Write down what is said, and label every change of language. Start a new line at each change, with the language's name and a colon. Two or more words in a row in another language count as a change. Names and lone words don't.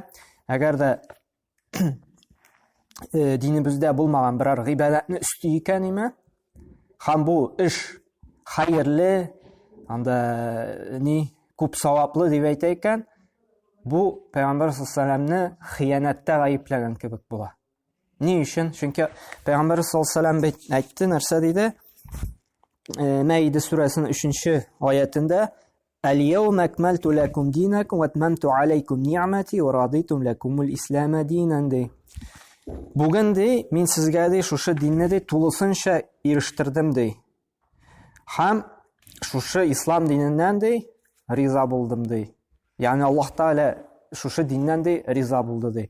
Tatar: Әгәр дә динебездә булмаган берәр гыйбадәтне өсти икән име, һәм бу эш хәерле, анда күп саваплы дип әйтә икән, бу Пәйгамбәр
Arabic: صلى الله عليه وسلم
Tatar: хыянәттә гаепләгән кебек була. Ни өчен? Чөнки Пәйгамбәр
Arabic: صلى الله عليه وسلم
Tatar: әйтте, нәрсә диде? Мәиде сүрәсенең 3-нче аятында:
Arabic: "اليوم أكملت لكم دينكم وأتممت عليكم نعمتي ورضيت لكم الإسلام دينا" ди.
Tatar: Бүген ди, мин сезгә ди шушы динне ди тулысынча ирештердем ди. Һәм шушы ислам диненнән ди риза булдым ди. Ягъни Аллаһ Тәгалә шушы диннән ди риза булды ди.